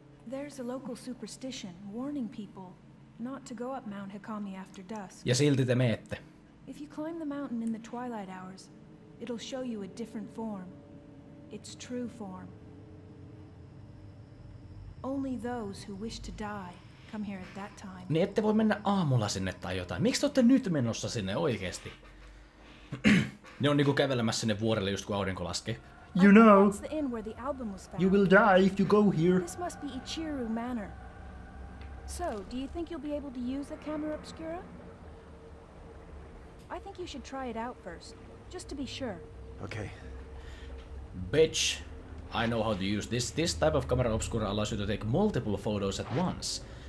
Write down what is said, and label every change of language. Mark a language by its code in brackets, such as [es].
[en] There's a local superstition warning people not to go up Mount Hikami after dusk. [fi] Ja silti te meette. [en] If you climb the mountain in the twilight hours, it'll show you a different form. Its true form. Only those who wish to die come here at that time. [fi] Niin ette voi mennä aamulla sinne tai jotain. Miksi te olette nyt menossa sinne oikeesti? Ne on niinku kävelemässä sinne vuorelle just kun aurinko laskee. [en] You know, That's the inn where the album was found. you will die if you go here. This must be Ichiru Manor. So, do you think you'll be able to use the camera obscura? I think you should try it out first, just to be sure. Okay. Bitch, I know how to use this. This type of camera obscura allows you to take multiple photos at once.